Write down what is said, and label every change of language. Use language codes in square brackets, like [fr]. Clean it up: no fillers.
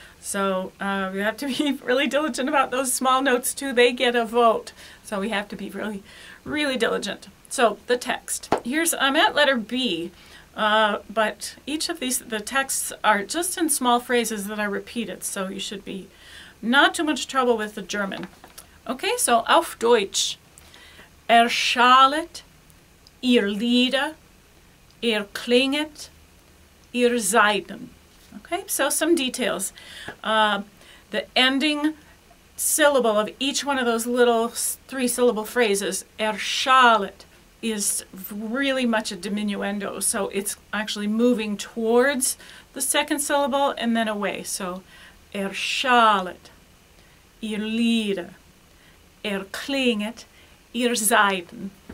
[en] So we have to be really diligent about those small notes too. They get a vote. So we have to be really, really diligent. So the text. I'm at letter B, but each of the texts are just in small phrases that are repeated. So you should be not too much trouble with the German. Okay, so [de] auf Deutsch. Erschallet, ihr Lieder, erklinget, ihr Seiden. [en] Okay, so some details. The ending syllable of each one of those little 3-syllable phrases, erschallet, is really much a diminuendo. So it's actually moving towards the second syllable and then away. [de] So erschallet, ihr Lieder, erklinget, ihr Seiden.